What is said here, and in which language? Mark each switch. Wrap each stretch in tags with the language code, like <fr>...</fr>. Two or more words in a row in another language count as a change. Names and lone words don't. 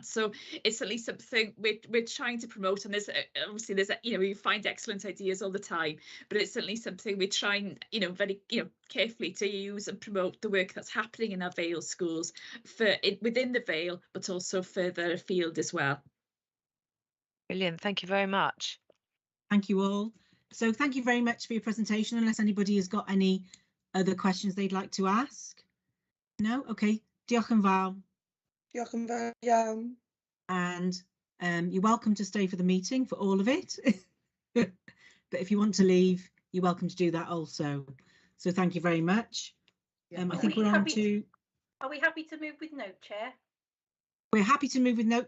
<en>So it's at least something we're trying to promote, and there's obviously you know, we find excellent ideas all the time, but it's certainly something we're trying, you know, very, you know, carefully to use and promote the work that's happening in our Vale schools within the Vale, but also further afield as well. Brilliant, thank you very much. Thank you all. So thank you very much for your presentation, unless anybody has got any other questions they'd like to ask. No?</en> <cy>Okay. Diolch yn fawr. Diolch yn fawr iawn.</cy> <en>And you're welcome to stay for the meeting, for all of it. But if you want to leave, you're welcome to do that also. So thank you very much. I think we're on to... Are we happy to move with note, Chair? We're happy to move with note.</en>